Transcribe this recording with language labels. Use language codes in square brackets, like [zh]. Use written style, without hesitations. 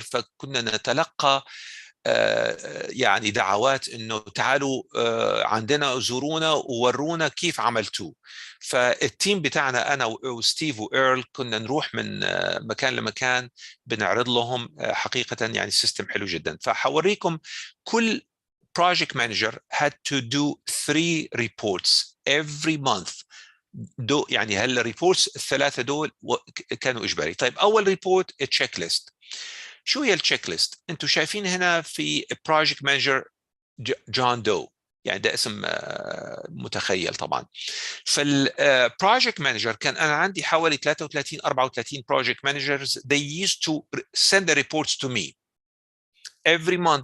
[ar] فكنا نتلقى يعني دعوات انه تعالوا عندنا زورونا وورونا كيف عملتوه. فالتيم بتاعنا انا وستيف وايرل كنا نروح من مكان لمكان بنعرض لهم حقيقة يعني سيستم حلو جدا. فحوريكم كل [en] project manager had to do 3 reports every month [ar] يعني هل الريبورتس الثلاثه دول كانوا اجباري. طيب اول ريبورت التشيك ليست. شو هي التشيك ليست؟ انتم شايفين هنا في بروجكت مانجر جون دو، يعني ده اسم متخيل طبعا. فالبروجكت مانجر كان انا عندي حوالي 33 34 بروجكت مانجرز. [en] they used to send the reports to me every month.